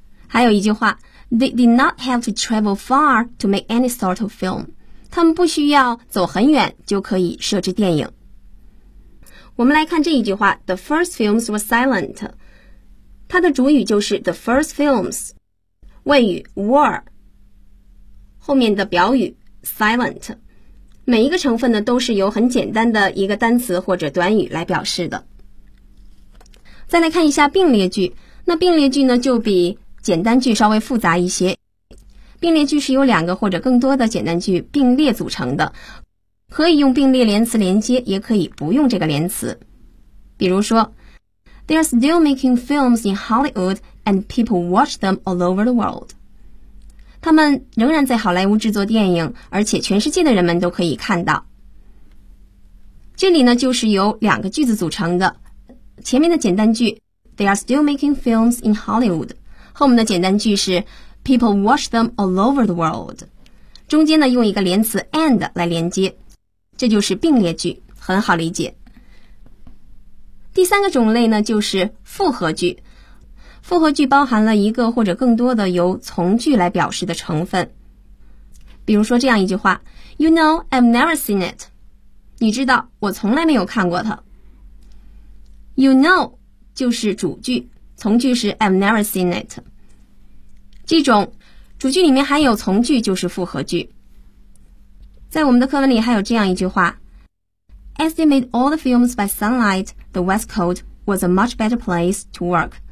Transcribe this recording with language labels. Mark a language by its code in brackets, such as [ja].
[zh] 还有一句话， [en] They did not have to travel far to make any sort of film. [zh] 他们不需要走很远就可以摄制电影。我们来看这一句话， [en] The first films were silent. [zh] 它的主语就是 [en] the first films. [zh] 谓语 were. 后面的表语 silent. 每一个成分呢都是由很简单的一个单词或者短语来表示的。再来看一下并列句，那并列句呢就比简单句稍微复杂一些。并列句是由两个或者更多的简单句并列组成的，可以用并列连词连接，也可以不用这个连词。比如说 [en] They're still making films in Hollywood and people watch them all over the world. [zh] 他们仍然在好莱坞制作电影，而且全世界的人们都可以看到。这里呢就是由两个句子组成的，前面的简单句 [en] They are still making films in Hollywood， [zh] 后面的简单句是 [en] People watch them all over the world， [zh] 中间呢用一个连词 and 来连接，这就是并列句，很好理解。第三个种类呢就是复合句，复合句包含了一个或者更多的由从句来表示的成分。比如说这样一句话 [en] You know, I've never seen it. [zh] 你知道我从来没有看过它。 [en] You know [zh] 就是主句，从句是 [en] I've never seen it. [zh] 这种主句里面含有从句就是复合句。在我们的课文里还有这样一句话 [en] As they made all the films by sunlight, the West Coast was a much better place to work.